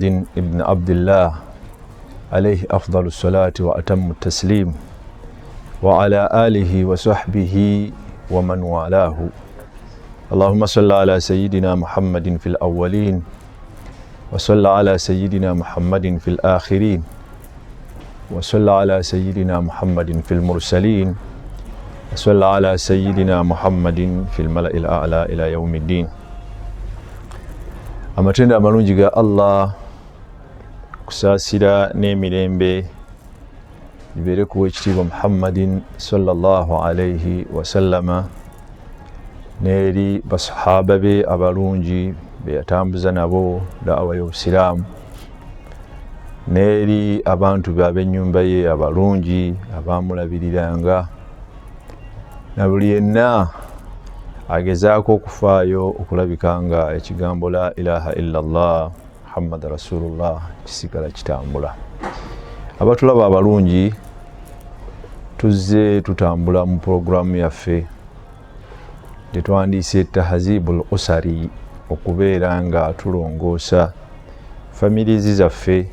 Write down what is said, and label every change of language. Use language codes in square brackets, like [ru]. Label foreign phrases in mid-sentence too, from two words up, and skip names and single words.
[ar] ابن عبد الله عليه أفضل الصلاة وأتم التسليم وعلى آله وصحبه ومن والاه اللهم صل على سيدنا محمد في الأولين وصل على سيدنا محمد في الآخرين وصل على سيدنا محمد في المرسلين وصل على سيدنا محمد في الملأ الأعلى إلى يوم الدين [lg] amatenda amalungi ga Allah kusaasira n'emirembe bibeere ku w'ekitiibwa Muhammadin [ar] صلى الله عليه وسلم [lg] n'eri basahaba be abalungi be yatambuza nabo da'wa y'obusiraamu n'eri abantu ab'ennyumba ye abalungi abaamulabiriranga na buli yenna agezaako okufaayo okulabika nga ekigambo [ar] لا إله إلا الله محمد رسول الله [lg] kisigala kitambula. Abatulaba abalungi, tuzze tutambula mu programu yaffe gye twandiise [ar] تهذيب الأسرة, [lg] okubeera nga tulongoosa famirizi zaffe.